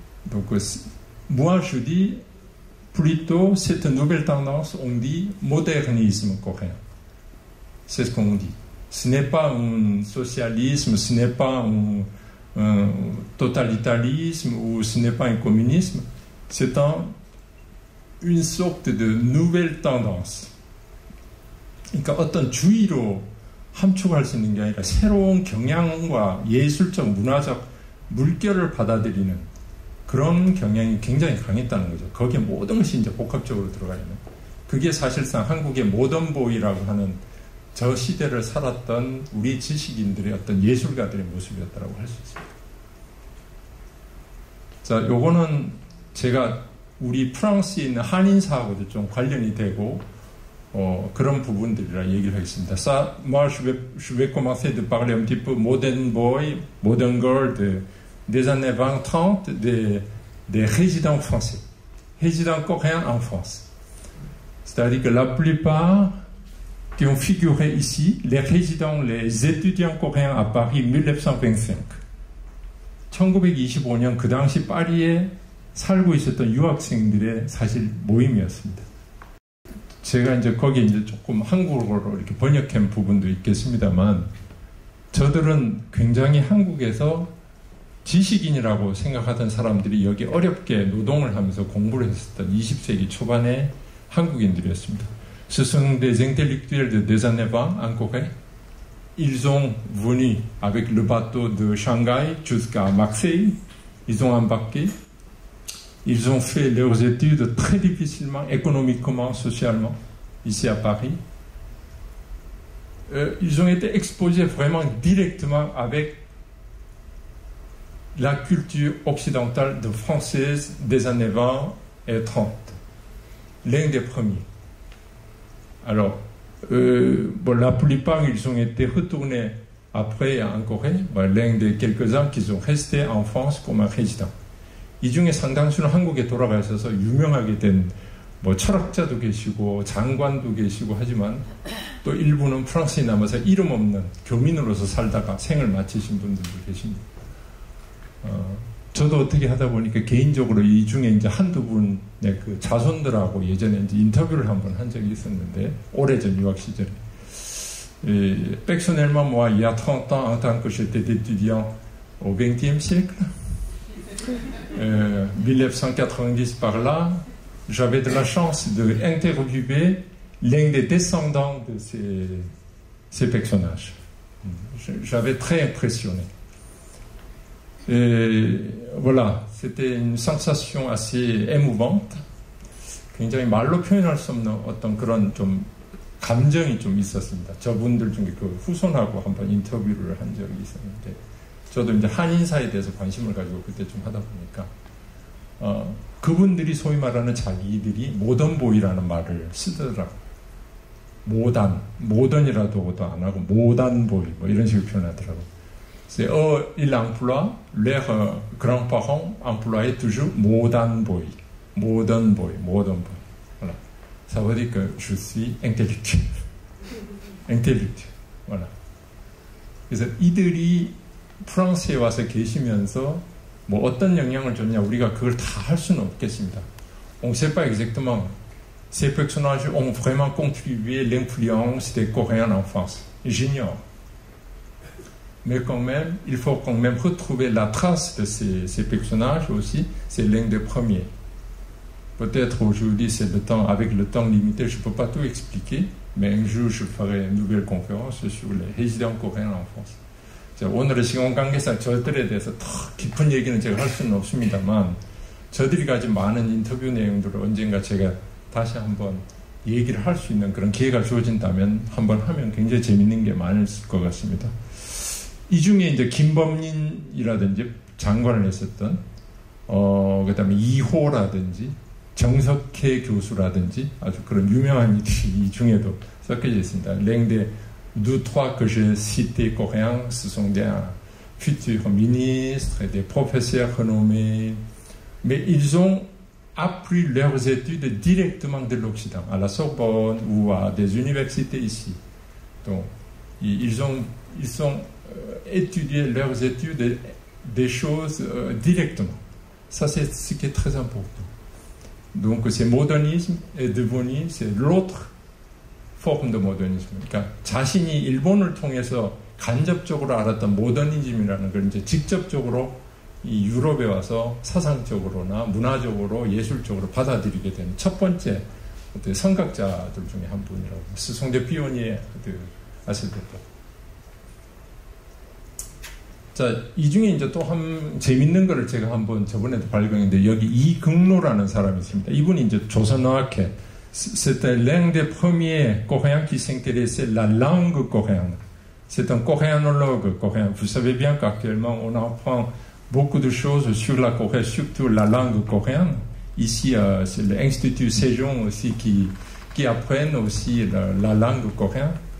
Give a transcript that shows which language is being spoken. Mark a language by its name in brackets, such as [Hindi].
[French] Donc, moi, je dis plutôt cette nouvelle tendance, on dit modernisme coréen. C'est ce qu'on dit. Ce n'est pas un socialisme, ce n'est pas un totalitarisme ou ce n'est pas un communisme. C'est une sorte de nouvelle tendance. [Korean] 그러니까 어떤 주의로 함축할 수 있는 게 아니라 새로운 경향과 예술적, 문화적 물결을 받아들이는 그런 경향이 굉장히 강했다는 거죠. 거기에 모든 것이 이제 복합적으로 들어가 있는. 그게 사실상 한국의 모던보이라고 하는 저 시대를 살았던 우리 지식인들의 어떤 예술가들의 모습이었다고 할 수 있습니다. 자, 요거는 제가 우리 프랑스에 있는 한인사하고도 좀 관련이 되고 그런 부분들이라 얘기를 하겠습니다. [French] Ça, moi, je vais commencer de parler un petit peu modern boy, modern girl des années 20-30 des résidents français, résidents coréens en France. C'est-à-dire que la plupart qui ont figuré ici, les résidents, les étudiants coréens à Paris 1925. [Korean] 1925년 그 당시 파리에 살고 있었던 유학생들의 사실 모임이었습니다. 제가 이제 거기에 이제 조금 한국어로 이렇게 번역한 부분도 있겠습니다만, 저들은 굉장히 한국에서 지식인이라고 생각하던 사람들이 여기 어렵게 노동을 하면서 공부를 했었던 20세기 초반의 한국인들이었습니다. [French] Ce sont des intellectuels des années 20 en Corée. Ils ont venu avec le bateau de Shanghai jusqu'à Marseille. Ils ont embarqué. Ils ont fait leurs études très difficilement, économiquement, socialement, ici à Paris. Ils ont été exposés vraiment directement avec la culture occidentale de française des années 20 et 30. l'un des premiers. Alors, la plupart, ils ont été retournés après en Corée. L'un des quelques-uns qui sont restés en France comme résidents. [Korean] 이 중에 상당수는 한국에 돌아가 있어서 유명하게 된 철학자도 계시고 장관도 계시고 하지만 또 일부는 프랑스에 남아서 이름 없는 교민으로서 살다가 생을 마치신 분들도 계십니다. 저도 어떻게 하다 보니까 개인적으로 이 중에 이제 한두 분의 그 자손들하고 예전에 이제 인터뷰를 한번 한 적이 있었는데, 오래전 유학 시절에. [French] Personnellement, moi, il y a 30 ans, en tant que j'étais étudiant au XXe siècle, 1990 par là, j'avais de la chance d'interviewer l'un des descendants de ces personnages. J'avais très impressionné. Et voilà, c'était une sensation assez émouvante. [Korean] 굉장히 말로 표현할 수 없는 어떤 그런 좀 감정이 좀 있었습니다. 저분들 중에 그 후손하고 한번 인터뷰를 한 적이 있었는데, 저도 이제 한인사에 대해서 관심을 가지고 그때 좀 하다 보니까 그분들이 소위 말하는 자기들이 모던보이라는 말을 쓰더라고요. 모던이라고도 안 하고 모단보이 뭐 이런 식으로 표현하더라고요. [French] C'est ils emploient leurs grands-parents employaient toujours modern boy. Voilà. Ça veut dire que je suis intellectuel. Voilà. [Korean] 그래서 이들이 프랑스에 와서 계시면서 뭐 어떤 영향을 줬냐, 우리가 그걸 다 할 수는 없겠습니다. [French] On ne sait pas exactement. Ces personnages ont vraiment contribué à l'influence des Coréens en France. J'ignore. Mais quand même, il faut quand même retrouver la trace de ces personnages aussi. C'est l'un des premiers. Peut-être aujourd'hui, c'est le temps, avec le temps limité, je ne peux pas tout expliquer, mais un jour, je ferai une nouvelle conférence sur les résidents coréens en France. [Korean] 오늘의 시간 관계상 저들에 대해서 더 깊은 얘기는 제가 할 수는 없습니다만, 저들이 가진 많은 인터뷰 내용들을 언젠가 제가 다시 한번 얘기를 할 수 있는 그런 기회가 주어진다면 한번 하면 굉장히 재밌는 게 많을 것 같습니다. 이 중에 이제 김범린이라든지 장관을 했었던 그 다음에 이호라든지 정석혜 교수라든지 아주 그런 유명한 이들이 이 중에도 섞여져 있습니다. [French] L'un des deux, trois que j'ai cités coréens, ce sont des futurs ministres et des professeurs renommés, mais ils ont appris leurs études directement de l'Occident, à la Sorbonne ou à des universités ici. Donc, ils ont étudié leurs études des choses directement. Ça, c'est ce qui est très important. Donc, ce modernisme est devenu, c'est l'autre forme de modernisme. [Korean] 그러니까 자신이 일본을 통해서 간접적으로 알았던 모더니즘이라는 걸 이제 직접적으로 이 유럽에 와서 사상적으로나 문화적으로 예술적으로 받아들이게 된 첫 번째 선각자들 중에 한 분이라고. [French] Ce sont des pionniers à cette époque. [Korean] 자, 이 중에 이제 또 한 재밌는 거를 제가 한번 저번에도 발견했는데, 여기 이극로라는 사람이 있습니다. 이분이 이제 조선어학회, [French] c'était l'un des premiers Coréens qui s'intéressait à la langue coréenne. C'est un coréanologue coréen. Vous savez bien qu'actuellement on apprend beaucoup de choses sur la Corée, surtout la langue coréenne. Ici, c'est l'Institut Sejong aussi qui apprennent aussi la langue coréenne.